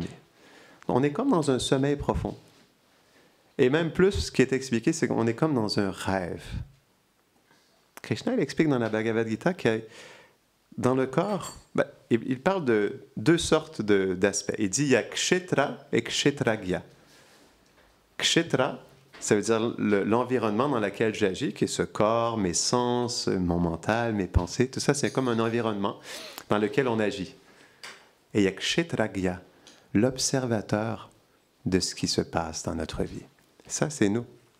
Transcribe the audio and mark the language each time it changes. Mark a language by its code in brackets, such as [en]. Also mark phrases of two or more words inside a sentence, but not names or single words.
[fr] On est comme dans un sommeil profond. Et même plus, ce qui est expliqué, c'est qu'on est comme dans un rêve. Krishna, il explique dans la Bhagavad Gita que dans le corps, il parle de 2 sortes d'aspects. Il dit il y a kshetra et kshetragya. Kshetra, ça veut dire l'environnement dans lequel j'agis, qui est ce corps, mes sens, mon mental, mes pensées, tout ça, c'est comme un environnement dans lequel on agit. Et il y a kshetragya, l'observateur de ce qui se passe dans notre vie. Ça, c'est nous.